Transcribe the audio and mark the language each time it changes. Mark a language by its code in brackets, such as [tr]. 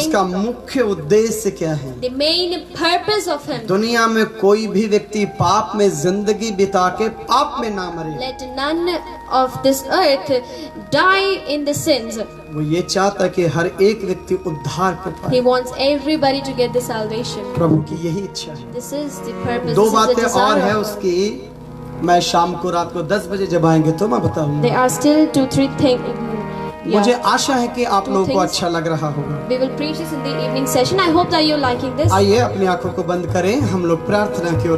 [hi] उसका मुख्य उद्देश्य क्या है। [en] the main purpose of him. [hi] दुनिया में कोई भी व्यक्ति पाप में जिंदगी बिता के पाप में ना मरे, [en] Let none of this earth die in the sins. [hi] वो ये चाहता कि हर एक व्यक्ति उद्धार को पाए। [en] He wants everybody to get the salvation. [hi] प्रभु की यही इच्छा है। [en] This is the purpose. [hi] दो [en] This is [hi] बातें [en] the [hi] और [en] desire [hi] है [en] of God. [hi] उसकी, मैं शाम को रात को 10 बजे जब आएंगे तो मैं बताऊंगा। [en] There are still 2-3 things. [hi] मुझे आशा है कि आप लोगों को [en] things. [hi] अच्छा लग रहा होगा। [en] We will preach this in the evening session. I hope that you're liking this. [hi] आइए अपनी आंखों को बंद करें, हम लोग प्रार्थना की ओर